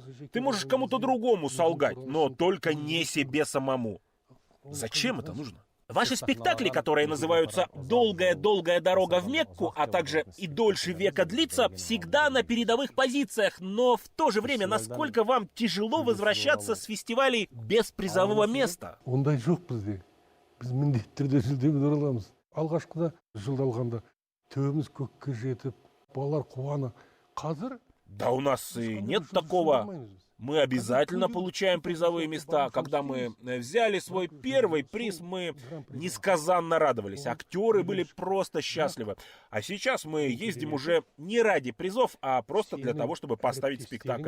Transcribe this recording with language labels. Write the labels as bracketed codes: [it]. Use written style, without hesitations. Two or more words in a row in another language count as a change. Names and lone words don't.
[ru] Ты можешь кому-то другому солгать, но только не себе самому. Зачем это нужно? Ваши спектакли, которые называются «Долгая-долгая дорога в Мекку», а также «И дольше века длится», всегда на передовых позициях, но в то же время, насколько вам тяжело возвращаться с фестивалей без призового места? [kk] Ондай жоқ бізде. Біз міндетті түрде жүлдемен ораламыз. Алғашқыда жылда алғанда төбеміз көкке жетіп, балалар қуана. Қазір [ru] Да у нас и нет такого. Мы обязательно получаем призовые места. Когда мы взяли свой первый приз, мы несказанно радовались. Актеры были просто счастливы. А сейчас мы ездим уже не ради призов, а просто для того, чтобы поставить спектакль.